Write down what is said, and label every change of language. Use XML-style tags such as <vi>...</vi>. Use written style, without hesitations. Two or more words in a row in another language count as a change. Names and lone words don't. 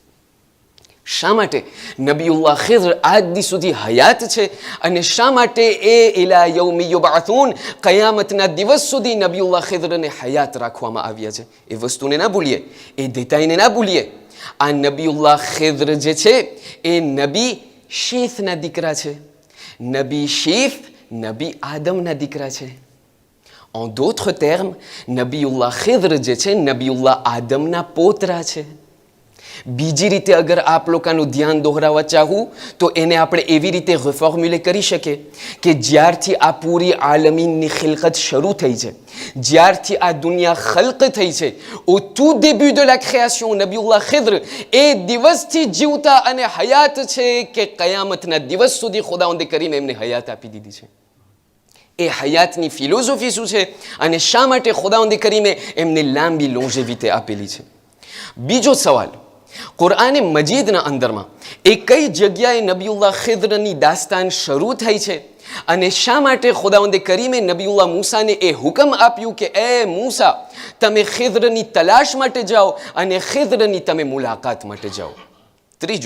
<gu>શા માટે નબીઉલ્લાહ ખિદ્ર આજ દી સુધી હયાત છે અને શા માટે એ</gu> <ar>إلى يوم يبعثون,</ar> <gu>કયામતના દિવસ સુધી નબીઉલ્લાહ ખિદ્રને હયાત રાખવામાં આવ્યા છે? એ વસ્તુને ના ભૂલીએ, એ દેતાઈને ના ભૂલીએ. આ નબીઉલ્લાહ ખિદ્ર જે છે એ નબી શીથના દીકરા છે. નબી શીથ નબી આદમના દીકરા છે.</gu> <fr>En d'autres termes,</fr> <gu>નબીઉલ્લાહ ખિદ્ર જે છે નબીઉલ્લાહ આદમના પોતરા છે. બીજી રીતે અગર આપ લોકોનું ધ્યાન દોહરાવવા ચાહું તો એને આપણે એવી રીતે રિફોર્મ્યુલે કરી શકીએ કે જ્યારથી આ પૂરી આલમીનની ખિલકત શરૂ થઈ છે, જ્યારથી આ દુનિયા ખલ્ક થઈ છે,</gu> <fr>au tout début de la création,</fr> <gu>નબીઉલ્લાહ ખિદ્ર એ દિવસથી જીવતા અને હયાત છે કે કયામતના દિવસ સુધી ખુદાવંદે કરીને એમને હયાત આપી દીધી છે. એ હયાતની ફિલોસોફી શું છે અને શા માટે ખુદાવંદે કરીને એમને લાંબી લોન્જેવિટી આપેલી છે? બીજો સવાલ, કુરઆન મજીદના અંદરમાં એ કઈ જગ્યાએ નબીઉલ્લાહ ખિદ્રની દાસ્તાન શરૂ થઈ છે અને શા માટે ખુદાવંદે કરીમે નબીઉલ્લાહ મૂસાને એ હુકમ આપ્યું કે એ મૂસા, તમે ખિદ્રની તલાશ માટે જાઓ અને ખિદ્રની તમે મુલાકાત માટે જાઓ?</gu>